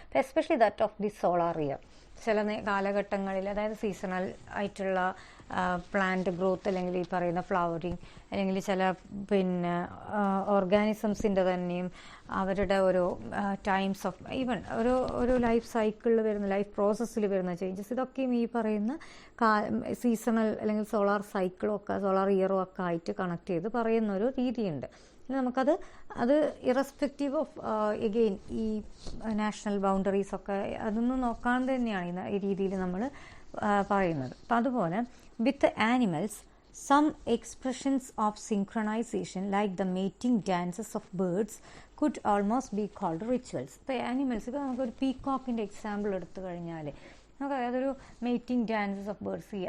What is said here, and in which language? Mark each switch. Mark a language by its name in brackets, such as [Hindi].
[English] Especially that of the solar year. [Malayalam] ചില കാലഘട്ടങ്ങളിൽ, അതായത് സീസണൽ ആയിട്ടുള്ള പ്ലാന്റ് ഗ്രോത്ത് അല്ലെങ്കിൽ ഈ പറയുന്ന ഫ്ലവറിങ് അല്ലെങ്കിൽ ചില പിന്നെ ഓർഗാനിസംസിൻ്റെ തന്നെയും അവരുടെ ഓരോ ടൈംസ് ഓഫ് ഈവൻ ഒരു ലൈഫ് സൈക്കിളിൽ വരുന്ന ലൈഫ് പ്രോസസ്സിൽ വരുന്ന ചേഞ്ചസ്, ഇതൊക്കെയും ഈ പറയുന്ന സീസണൽ അല്ലെങ്കിൽ സോളാർ സൈക്കിളും ഒക്കെ സോളാർ ഇയറും ഒക്കെ ആയിട്ട് കണക്ട് ചെയ്ത് പറയുന്ന ഒരു രീതിയുണ്ട്. അത് ഇറസ്പെക്റ്റീവ് ഓഫ് എഗെയിൻ ഈ നാഷണൽ ബൗണ്ടറീസൊക്കെ അതൊന്നും നോക്കാതെ തന്നെയാണ് ഈ രീതിയിൽ നമ്മൾ പറയുന്നത്. അപ്പം അതുപോലെ വിത്ത് animals [English] some expressions of synchronization like the mating dances of birds could almost be called rituals. [Malayalam] ഇപ്പോൾ ആനിമൽസ്, ഇപ്പോൾ നമുക്കൊരു പീകോക്കിൻ്റെ എക്സാമ്പിൾ എടുത്തു കഴിഞ്ഞാൽ നമുക്കറിയാം അതൊരു [English] Mating dances of birds.